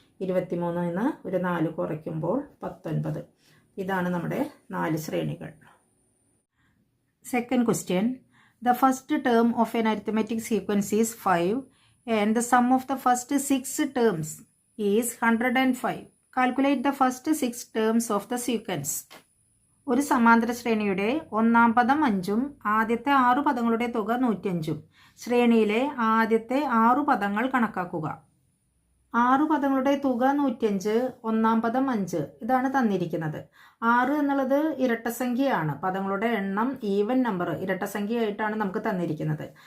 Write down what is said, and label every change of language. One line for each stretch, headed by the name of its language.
Malayalam: 23-ൽ നിന്ന് ഒരു 4 കുറയ്ക്കുമ്പോൾ 19. ഇതാണ് നമ്മുടെ 4 ശ്രേണികൾ.
English: Second question. The first term of an arithmetic sequence is 5 and the sum of the first 6 terms is 105. Calculate the first 6 terms of the sequence.
Malayalam: ഒരു സമാന്തര ശ്രേണിയുടെ ഒന്നാം പദം 5ഉം ആദ്യത്തെ 6 പദങ്ങളുടെ തുക 105ഉം. ശ്രേണിയിലെ ആദ്യത്തെ 6 പദങ്ങൾ കണക്കാക്കുക. 6 പദങ്ങളുടെ തുക 105, ഒന്നാം പദം 5 ഇതാണ് തന്നിരിക്കുന്നത്. 6 എന്നുള്ളത് ഇരട്ടസംഖ്യയാണ്. പദങ്ങളുടെ എണ്ണം ഈവൻ നമ്പർ ഇരട്ടസംഖ്യയായിട്ടാണ് നമുക്ക് തന്നിരിക്കുന്നത്.